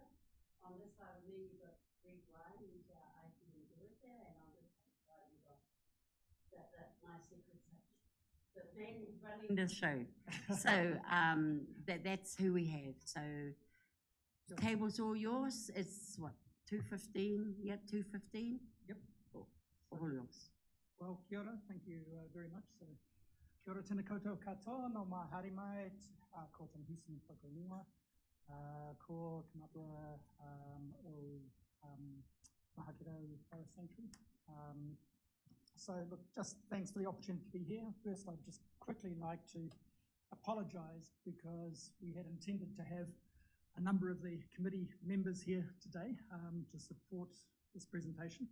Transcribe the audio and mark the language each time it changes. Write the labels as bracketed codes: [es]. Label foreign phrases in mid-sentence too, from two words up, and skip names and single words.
[en] On this side of me, you've got Greg Ryan, who's our ICM director, and on this side, we've got my secretary, the man who's running the show. So that's who we have. So the table's all yours. It's what, 2:15? Yep, 2:15. Yep. All yours. Well, [mi] kia ora. [en] Thank you very much. So, [mi] kia ora tēnā koutou katoa no mā haere mai, ko tēnā husini whakaingoa, ko kamapua o Waikato Forest Sanctuary. [en] So look, just thanks for the opportunity to be here. First, I'd just quickly like to apologise because we had intended to have a number of the committee members here today to support this presentation.